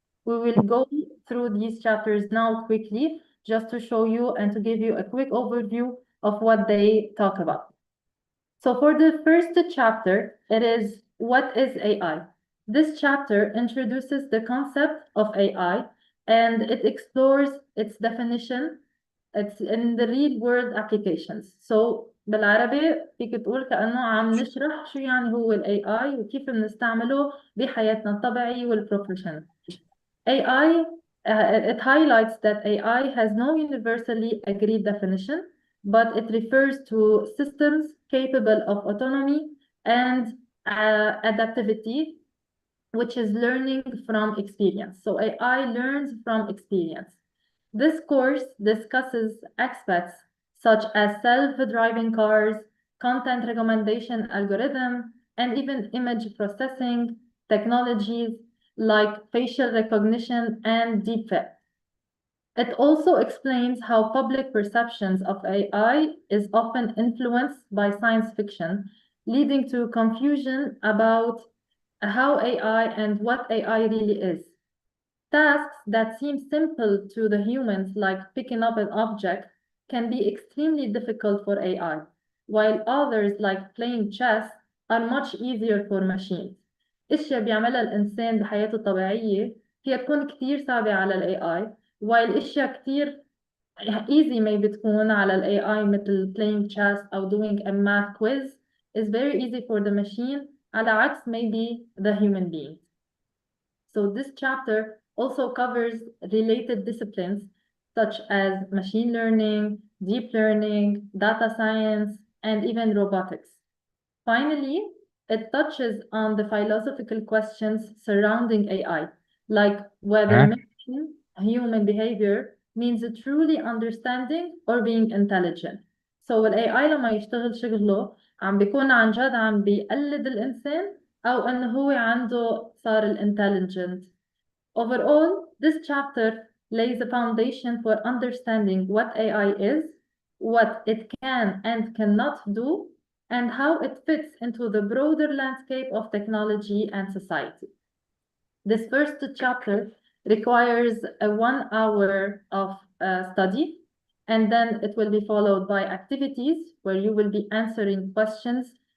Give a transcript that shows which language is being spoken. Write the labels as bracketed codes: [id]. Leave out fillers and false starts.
[en] We will go through these chapters now quickly, just to show you and to give you a quick overview of what they talk about. So for the first chapter, it is what is AI? This chapter introduces the concept of AI and it explores its definition. It's in the real world applications. [ar] So بالعربي فيك تقول كأنه عم نشرح شو يعني هو ال AI وكيف بنستعمله بحياتنا الطبيعية والبروفيشنال. [en] AI, it highlights that AI has no universally agreed definition, but it refers to systems capable of autonomy and adaptivity, which is learning from experience. So AI learns from experience. This course discusses aspects such as self-driving cars, content recommendation algorithm, and even image processing technologies like facial recognition and deepfake. It also explains how public perceptions of AI is often influenced by science fiction, leading to confusion about how AI and what AI really is. Tasks that seem simple to the humans, like picking up an object, can be extremely difficult for AI, while others, like playing chess, are much easier for machines. [ar] اشياء بيعملها الانسان بحياته الطبيعيه هي تكون كتير صعبه على الاي اي [en] while [ar] اشياء كتير [en] easy maybe [ar] تكون على الاي اي مثل [en] playing chess [ar] او [en] doing a math quiz is very easy for the machine [ar] على عكس [en] maybe the human being. So this chapter also covers related disciplines such as machine learning, deep learning, data science, and even robotics. Finally, it touches on the philosophical questions surrounding AI, like whether mimicking human behavior means truly understanding or being intelligent. [ar] So ال AI لما يشتغل شغله عم بيكون عن جد عم بيقلد الإنسان أو إنه هو عنده صار intelligent. [en] Overall, this chapter lays a foundation for understanding what AI is, what it can and cannot do, and how it fits into the broader landscape of technology and society. This first chapter requires a 1 hour of study, and then it will be followed by activities where you will be answering questions